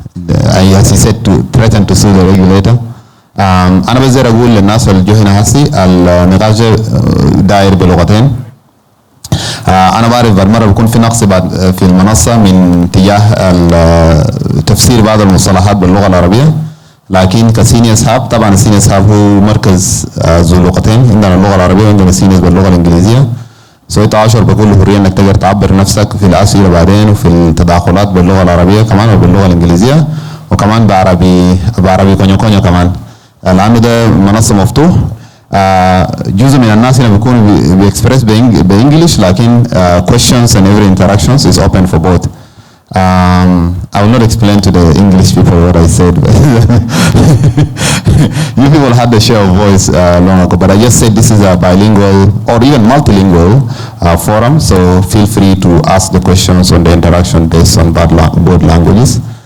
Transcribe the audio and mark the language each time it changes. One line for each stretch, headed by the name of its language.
English: As he said, to threaten to sue the regulator.
Arabic: أنا بس أقول للناس اللي جو هنا هسي النقاش داير بلغتين. أنا بعرف بعد مرة بيكون في نقص بعد في المنصة من تجاه تفسير بعض المصطلحات باللغة العربية. لكن كسينيورز هاب طبعا السينيورز هاب هو مركز ذو لغتين، عندنا اللغة العربية وعندنا سينيورز باللغة الإنجليزية. سو تشعر بكل حرية انك تقدر تعبر نفسك في الأسئلة بعدين وفي التداخلات باللغة العربية كمان وباللغة الإنجليزية وكمان بعربي كونيو كمان، لأنه ده منصة مفتوح. جزء من الناس هنا بيكونوا بيكسبرس بإنجليش، لكن
English: questions and every interactions is open for both. I will not explain to the English people what I said, but you people had the share of voice long ago, but I just said this is a bilingual or even multilingual forum, so feel free to ask the questions on the interaction based on both languages.